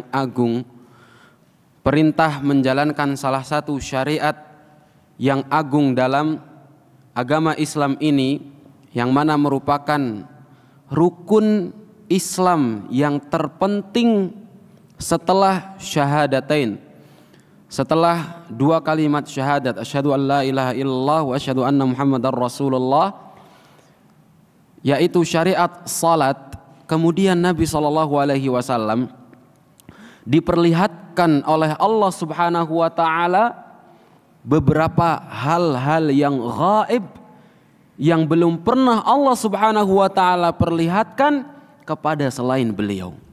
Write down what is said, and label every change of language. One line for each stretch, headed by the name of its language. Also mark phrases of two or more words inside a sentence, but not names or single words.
Indonesian: agung, perintah menjalankan salah satu syariat yang agung dalam agama Islam ini, yang mana merupakan rukun Islam yang terpenting setelah syahadatain, setelah dua kalimat syahadat,
Arabic: أشهد أن لا إله إلا الله وأشهد أن محمدا رسول الله,
Indonesian: yaitu syariat salat. Kemudian Nabi SAW diperlihatkan oleh Allah
Arabic: سبحانه وتعالى
Indonesian: beberapa hal-hal yang gaib yang belum pernah Allah
Arabic: سبحانه وتعالى
Indonesian: perlihatkan kepada selain beliau.